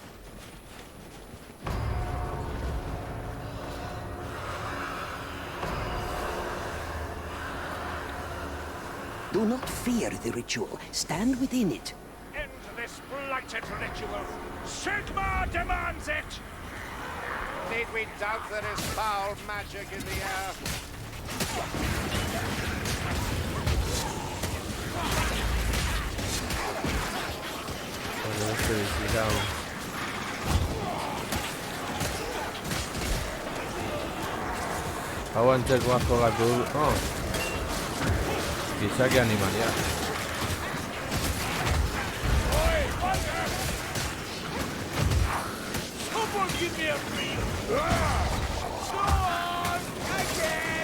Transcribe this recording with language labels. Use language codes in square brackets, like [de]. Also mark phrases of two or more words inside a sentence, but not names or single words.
[en] Do not fear the ritual. Stand within it. End this blighted ritual. Sigmar demands it! Need we doubt there is foul magic in the air? [eu] Hau antzekoa jogatu du. Gizaki animalia. [en] Someone give me a real. Go on! Again!